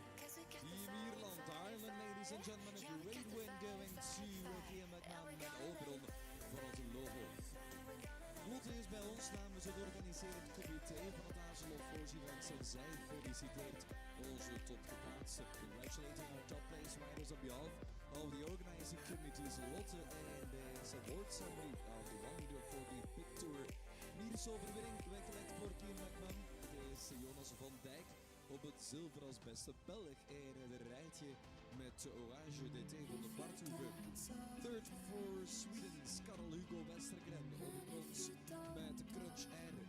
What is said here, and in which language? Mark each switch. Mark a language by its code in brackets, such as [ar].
[en] Ladies and gentlemen, a great win going to Kia McMahon en Oberon [nl] voor het logo. Lotte is bij ons namens het organiserend comité van het Azelot Force Events en zij feliciteert onze topgeplaatsten. [en] Congratulating our top place riders on behalf of the organizing committees Lotte and the award ceremony of the 1 meter for the Big Tour. [nl] Miersoverwinning weggelegd voor Kia McMahon. Het is Jonas van Dijk op het zilver als beste Belg en het rijtje met de oranje DT van de Barthoeve. [en] Third for Sweden, [nl] Karel Hugo Westergren op het brons met de Crunch R.